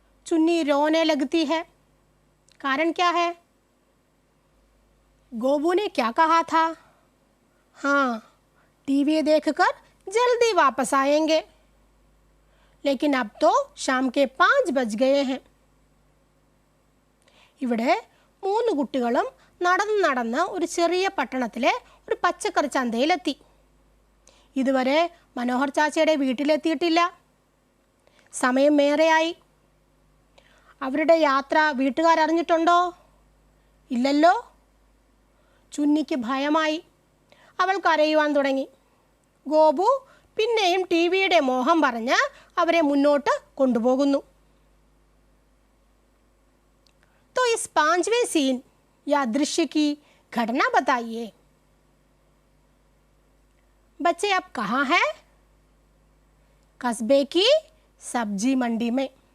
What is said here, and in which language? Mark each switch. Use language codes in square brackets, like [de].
[hi] चुन्नी रोने लगती है. कारण क्या है? गोबू ने क्या कहा था? हाँ, टीवी देखकर जल्दी वापस आएंगे. लेकिन अब तो शाम के 5 बज गए हैं. [ml] ഇവിടെ 3 കുട്ടികളും നടന്ന് നടന്ന് ഒരു ചെറിയ പട്ടണത്തിലെ ഒരു പച്ചക്കറി ചന്തയിലെത്തി. ഇതുവരെ മനോഹർ ചാച്ചയുടെ വീട്ടിലെത്തിയിട്ടില്ല. സമയം ഏറെയായി. അവരുടെ യാത്ര വീട്ടുകാരറിഞ്ഞിട്ടുണ്ടോ? ഇല്ലല്ലോ. ചുന്നിക്ക് ഭയമായി. അവൾ കരയുവാൻ തുടങ്ങി. ഗോപു പിന്നെയും ടിവിയുടെ മോഹം പറഞ്ഞ് അവരെ മുന്നോട്ട് കൊണ്ടുപോകുന്നു. [hi] तो इस 5वें सीन या दृश्य की घटना बताइए. बच्चे अब कहाँ हैं? कस्बे की सब्जी मंडी में.